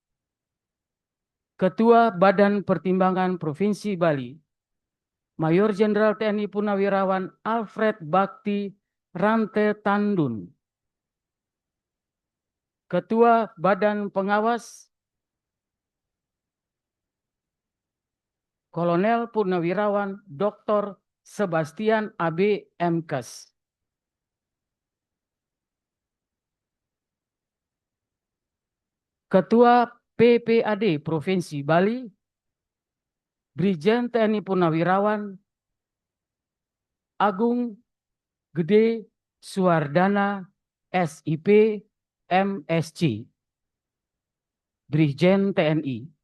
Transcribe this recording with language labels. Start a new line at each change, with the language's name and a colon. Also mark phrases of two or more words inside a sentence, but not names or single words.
Indonesian: Ketua Badan Pertimbangan Provinsi Bali, Mayor Jenderal TNI Purnawirawan Alfred Bakti Rante Tandun. Ketua Badan Pengawas, Kolonel Purnawirawan Dr. Sebastian AB Mkes. Ketua PPAD Provinsi Bali, Brigjen TNI Purnawirawan Agung Gede Suwardana SIP MSC, Brigjen TNI.